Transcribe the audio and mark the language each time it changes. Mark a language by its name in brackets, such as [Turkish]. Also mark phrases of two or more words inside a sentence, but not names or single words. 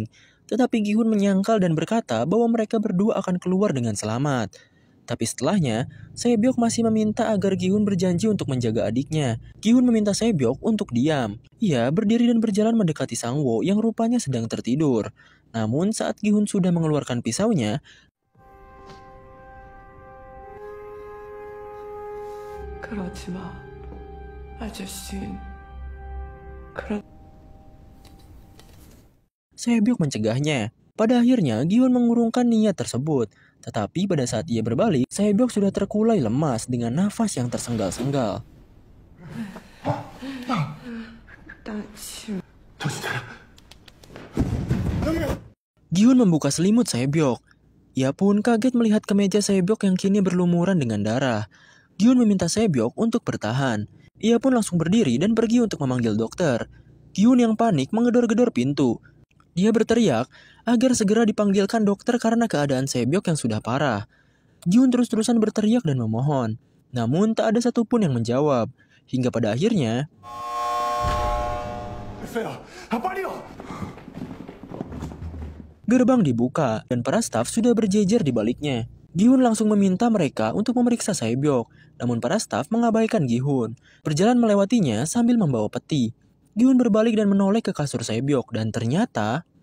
[Indonesian] Tetapi Gi-hun menyangkal dan berkata bahwa mereka berdua akan keluar dengan selamat. Tapi setelahnya, Se-byok masih meminta agar Gi-hun berjanji untuk menjaga adiknya. Gi-hun meminta Se-byok untuk diam. Ia berdiri dan berjalan mendekati Sang-woo yang rupanya sedang tertidur. Namun saat Gi-hun sudah mengeluarkan pisaunya, [Korean] 그러지 마, 아저씨. [Indonesian] Se-byok mencegahnya. Pada akhirnya, Gi-hun mengurungkan niat tersebut. Tetapi pada saat ia berbalik, Sae-byok sudah terkulai lemas dengan nafas yang tersenggal-senggal. [Korean] 나 지금 정신 차려. [Indonesian] Gi-hun membuka selimut Sae-byok. Ia pun kaget melihat kemeja Sae-byok yang kini berlumuran dengan darah. Gi-hun meminta Sae-byok untuk bertahan. Ia pun langsung berdiri dan pergi untuk memanggil dokter. Gi-hun yang panik menggedor-gedor pintu. Dia berteriak agar segera dipanggilkan dokter karena keadaan Sae-byok yang sudah parah. Gi-hun terus-terusan berteriak dan memohon. Namun tak ada satupun yang menjawab. Hingga pada akhirnya, [Korean] 됐어요. 빨리요. [Indonesian] gerbang dibuka dan para staf sudah berjejer di baliknya. Gi-hun langsung meminta mereka untuk memeriksa Sae-byok. Namun para staf mengabaikan Gi-hun. Berjalan melewatinya sambil membawa peti. Gi-hun berbalik dan menoleh ke kasur Sae-byok dan ternyata